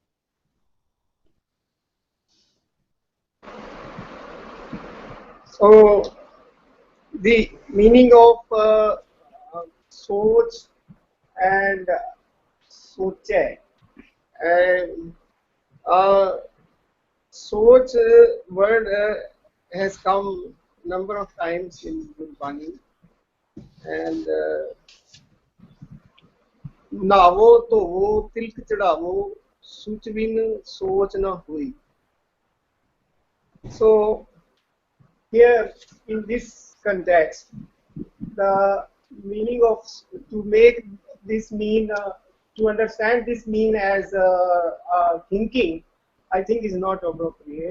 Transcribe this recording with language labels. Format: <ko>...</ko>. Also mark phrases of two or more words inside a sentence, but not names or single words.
<en>So, the meaning of soch and soche. And soch word has come number of times in Gurbani.</en> <pa>And ਨਾਵੋ ਤੋ ਵੋ ਤਿਲਕ ਚੜ੍ਹਾਵੋ ਸੁਚ ਬਿਨ ਸੋਚ ਨ ਹੁਈ.</pa> <en>So here in this context, the meaning of, to make this mean, to understand this mean as thinking, I think is not appropriate.</en>